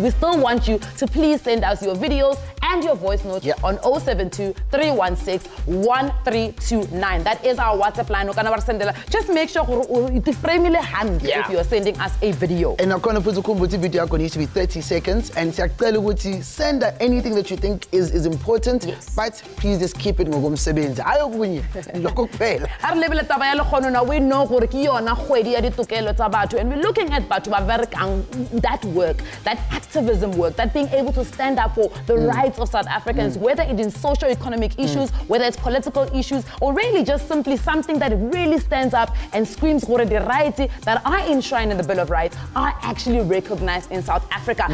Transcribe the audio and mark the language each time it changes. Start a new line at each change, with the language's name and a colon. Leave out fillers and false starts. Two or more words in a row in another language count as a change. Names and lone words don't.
English: We still want you to please send us your videos and your voice notes on 072-316-1329. That is our WhatsApp line. Just make sure if you are sending us a video. And I'm going to put the video needs to be 30 seconds and send anything that you think is important, but please just keep it ngomsebenzi.
Zulu: Ayokunye lokho kuphela.
Southern Sotho: Arlebele taba ya lekgono na
English: we know
Southern Sotho: gore ke yona kgwedi ya ditokelo tsa batho
English: and we're looking at
Southern Sotho: batho ba berekang
English: that work, that activism work, that being able to stand up for the rights of South Africans, whether it is socio-economic issues, whether it's political issues, or really just simply something that really stands up and screams gore the rights that are enshrined in the Bill of Rights are actually recognized in South Africa.